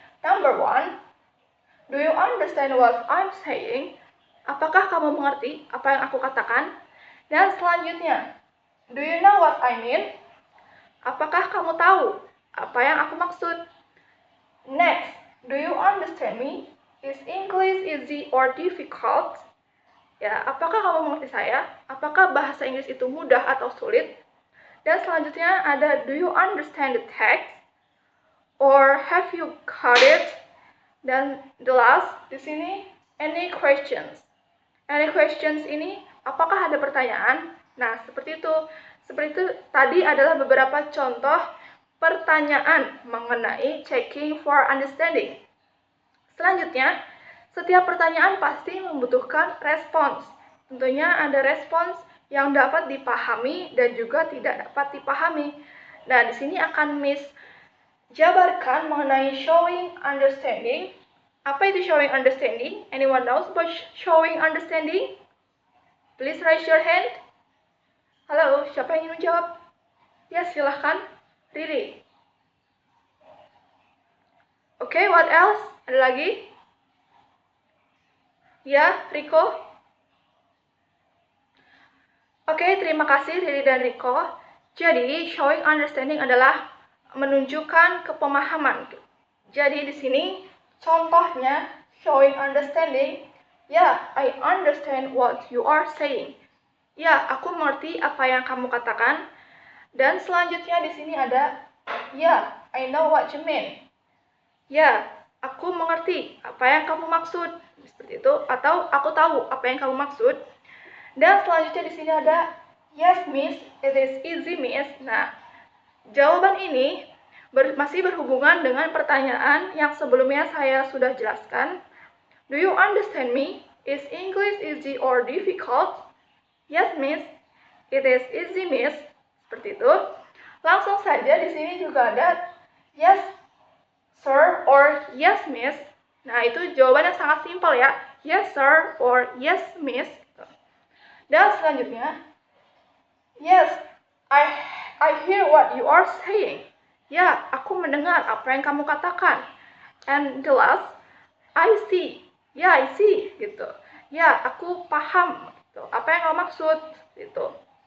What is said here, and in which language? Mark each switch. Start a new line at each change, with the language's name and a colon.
English: Number 1, do you understand what I'm saying?
Indonesian: Apakah kamu mengerti apa yang aku katakan? Dan selanjutnya,
English: do you know what I mean?
Indonesian: Apakah kamu tahu apa yang aku maksud?
English: Next, do you understand me? Is English easy or difficult?
Indonesian: Ya, apakah kamu mengerti saya? Apakah bahasa Inggris itu mudah atau sulit? Dan selanjutnya ada,
English: do you understand the text? Or have you got it? Dan the last, di sini, any questions? Any questions
Indonesian: ini, apakah ada pertanyaan? Nah, seperti itu. Seperti itu tadi adalah beberapa contoh pertanyaan mengenai checking for understanding. Selanjutnya, setiap pertanyaan pasti membutuhkan respons. Tentunya ada respons yang dapat dipahami dan juga tidak dapat dipahami. Nah, di sini akan Miss jabarkan mengenai showing understanding. Apa itu showing understanding?
English: Anyone knows about showing understanding? Please raise your hand.
Indonesian: Halo, siapa yang ingin menjawab? Ya, silahkan. Riri. Oke,
English: what else?
Indonesian: Ada lagi? Ya, Riko? Oke, terima kasih Riri dan Riko. Jadi, showing understanding adalah menunjukkan kepemahaman. Jadi, di sini contohnya showing understanding.
English: Ya, I understand what you are saying.
Indonesian: Ya, aku mengerti apa yang kamu katakan. Dan selanjutnya di sini ada, ya,
English: I know what you mean.
Indonesian: Ya, aku mengerti apa yang kamu maksud. Seperti itu, atau aku tahu apa yang kamu maksud. Dan selanjutnya di sini ada,
English: yes, miss, it is easy, miss.
Indonesian: Nah, jawaban ini masih berhubungan dengan pertanyaan yang sebelumnya saya sudah jelaskan.
English: Do you understand me? Is English easy or difficult? Yes, miss. It is easy, miss.
Indonesian: Seperti itu. Langsung saja di sini juga ada
English: yes, sir, or yes, miss.
Indonesian: Nah, itu jawabannya sangat simpel ya. Yes, sir, or yes, miss. Dan selanjutnya,
English: yes, I hear what you are saying.
Indonesian: Ya, aku mendengar apa yang kamu katakan.
English: And the last, I see.
Indonesian: Ya,
English: I see,
Indonesian: gitu. Ya, aku paham, gitu. Apa yang kamu maksud, gitu.